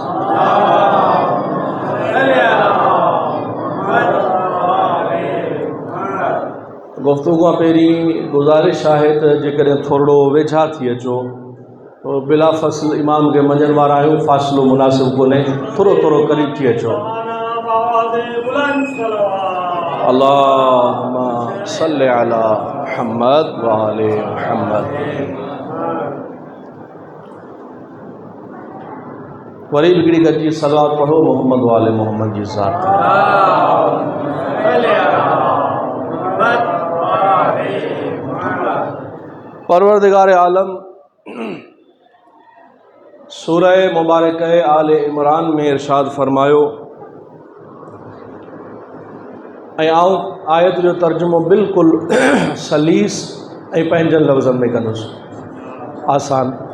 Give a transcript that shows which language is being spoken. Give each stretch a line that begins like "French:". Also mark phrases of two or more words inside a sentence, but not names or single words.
Sindhi: गुफ़्तगू पहिरीं गुज़ारिश आहे त जेकॾहिं थोरो वेझा थी अचो तो बिला फ़सल इमाम के मञण वारा आहियूं, फ़ासिलो मुनासिब कोन्हे, थोरो थोरो क़रीब थी अचो।
Arabic: اللهم صل على محمد وآل محمد.
Sindhi: वरी बिगड़ी गॾिजी सलावत पढ़ो
Arabic: محمد وآل محمد
Sindhi: जी ज़ात। परवरदिगार आलम सूरह मुबारक आले इमरान में इरशाद फरमायो ऐं आउं आयत जो तर्जुमो बिल्कुलु सलीस ऐं पंहिंजनि लफ़्ज़नि में कंदुसि, आसान।